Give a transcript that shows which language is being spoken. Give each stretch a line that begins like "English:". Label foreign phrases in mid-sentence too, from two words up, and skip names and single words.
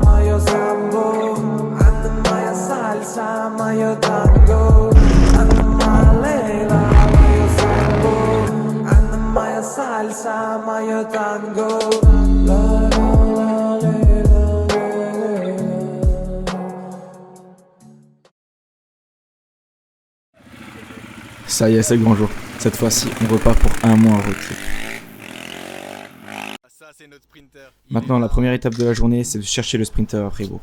Russian: моё самбо, она моя сальса, моё танго, она лейла, моё самбо, она моя сальса, моё танго.
French: Ça y est, c'est le grand jour. Cette fois-ci, on repart pour un mois en road trip. Maintenant, la première étape de la journée, c'est de chercher le sprinter à Fribourg.